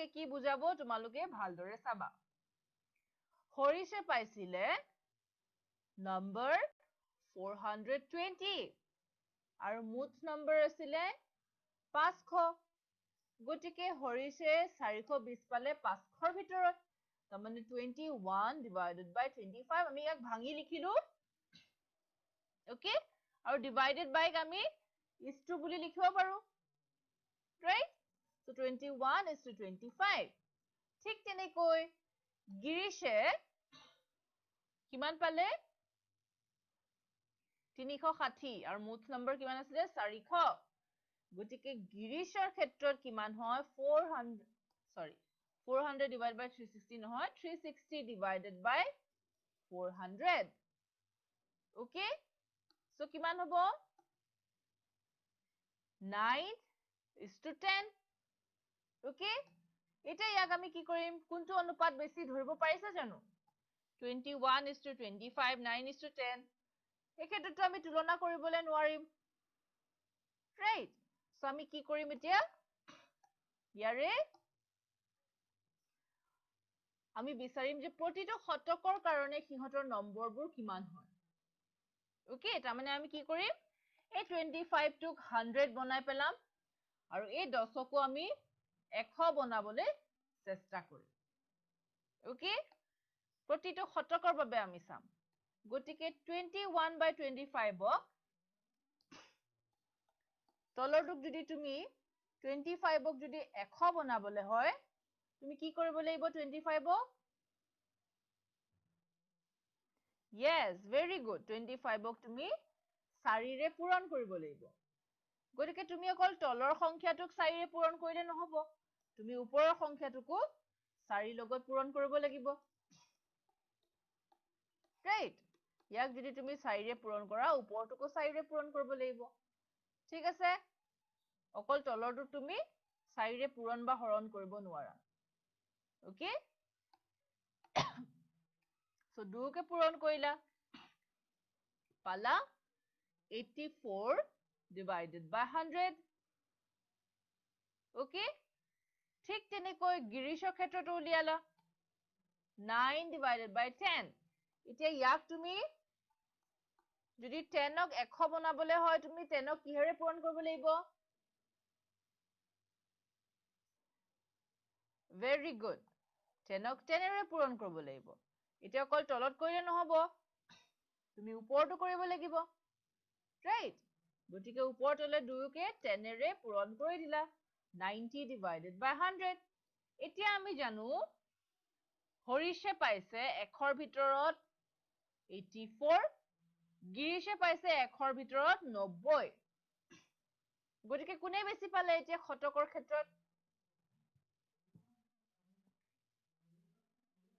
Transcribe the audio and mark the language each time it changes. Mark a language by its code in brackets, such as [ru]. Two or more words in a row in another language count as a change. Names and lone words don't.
[as] কি বুজাব তোমালোকে ভালদৰে চাবা হৰিশে পাইছিলে নম্বৰ 420 আৰু মুঠ নম্বৰ আছিলে 500 গতিকে হৰিশে 420 পালে 500ৰ ভিতৰত তাৰমানে 21 [en] divided by [as] 25 আমি ইয়াক ভাঙি লিখিলো ওকে আৰু [en] divided by [as] আমি [en] is to [as] বুলি লিখিব পাৰো [en] right so 21 is to 25 [as] ঠিক তেনেকৈ গিৰিশে কিমান পালে 360 আৰু মুঠ নম্বৰ কিমান আছিলে 400 গতিকে গিৰিশৰ ক্ষেত্ৰত কিমান হয় 400 [en] divided by [as] 360 নহয় 360 [en] divided by [as] 400 [en] okay so [as] কিমান হ'ব [en] 9 is to 10 okay [as] এতিয়া ইয়াক আমি কি কৰিম কোনটো অনুপাত বেছি ধৰিব পাৰিছে জানো [en] 21 is to 25 9 is to 10 [as] এই ক্ষেত্ৰতো আমি তুলনা কৰিবলৈ নোৱাৰিম [en] right so [as] আমি কি কৰিম এতিয়া ইয়াৰে আমি বিচাৰিম যে প্ৰতিটো শতকৰ কাৰণে সিহঁতৰ নম্বৰবোৰ কিমান হয় ওকে তাৰমানে আমি কি কৰিম এই 25 টোক 100 বনাই পেলাম আৰু এই 10কো আমি 100 বনাবলৈ চেষ্টা কৰিম ওকে প্ৰতিটো শতকৰ বাবে আমি চাম গতিকে 21 by 25ক তলৰটোক যদি তুমি 25ক যদি 100 বনাবলৈ হয় তুমি কি কৰিব লাগিব 25ক [en] yes very good [as] 25ক তুমি 4ৰে পূৰণ কৰিব লাগিব গতিকে তুমি অকল তলৰ সংখ্যাটোক 4ৰে পূৰণ কৰিলে নহব তুমি ওপৰৰ সংখ্যাটোকো 4 লগত পূৰণ কৰিব লাগিব right ইয়াক যদি তুমি 4ৰে পূৰণ কৰা ওপৰটোকো 4ৰে পূৰণ কৰিব লাগিব ঠিক আছে অকল তলৰটো তুমি 4ৰে পূৰণ বা হৰণ কৰিব নোৱাৰা ওকে সো 2কে পূৰণ কৰিলা পালা 84 [en] divided by [as] 100 ওকে ঠিক তেনেকৈ গিৰিশৰ ক্ষেত্ৰটো উলিয়ালা 9 [en] divided by [as] 10 এতিয়া ইয়াক তুমি যদি 10ক 100 বনাবলৈ হয় তুমি 10ক কিহেৰে পূৰণ কৰিব লাগিব [en] very good [as] 10ক 10ৰে পূৰণ কৰিব লাগিব এতিয়া অকল তলত কৰিলে নহব তুমি ওপৰটো কৰিব লাগিব right গতিকে ওপৰ তলে দুয়োকে 10ৰে পূৰণ কৰি দিলা 90 [en] divided by [as] 100 এতিয়া আমি জানো হৰিশে পাইছে 100ৰ ভিতৰত 84 গিৰিশে পাইছে 100ৰ ভিতৰত 90 গতিকে কোনে বেছি পালে এতিয়া শতকৰ ক্ষেত্ৰত